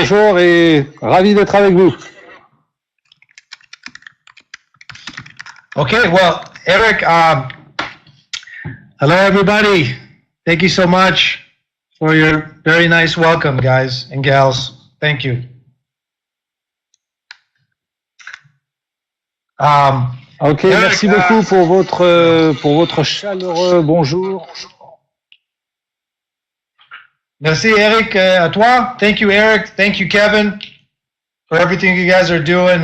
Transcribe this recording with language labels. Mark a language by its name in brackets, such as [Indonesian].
[French] Bonjour et ravi d'être avec vous. [English] Okay, well, Eric, hello, everybody. Thank you so much for your very nice welcome, guys and gals. Thank you. [French] Ok, Eric, merci beaucoup pour votre chaleureux bonjour. Merci, Eric, à toi. [English] Thank you, Eric. Thank you, Kevin, for everything you guys are doing.